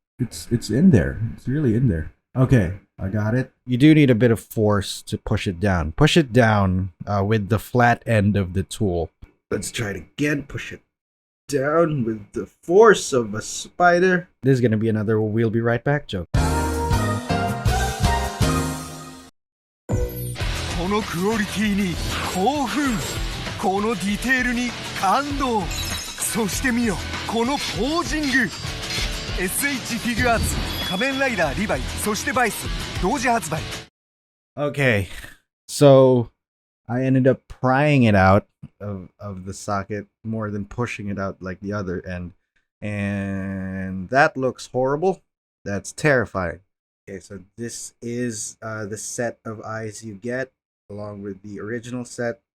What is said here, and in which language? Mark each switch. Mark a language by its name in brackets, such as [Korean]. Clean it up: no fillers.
[English] It's in there. It's really in there. Okay, I got it. You do need a bit of force to push it down. Push it down with the flat end of the tool. Let's try it again. Push it down with the force of a spider. This is gonna be another "we'll be right back" joke. [Japanese] このクオリティに興奮、このディテールに感動、そして見よこのポージング。 SH フィギュアーツ仮面ライダーリヴァイ、そしてバイス同時発売。 [English] Okay, so I ended up prying it out of the socket more than pushing it out like the other end. And that looks horrible. That's terrifying. Okay, so this is the set of eyes you get, along with the original set.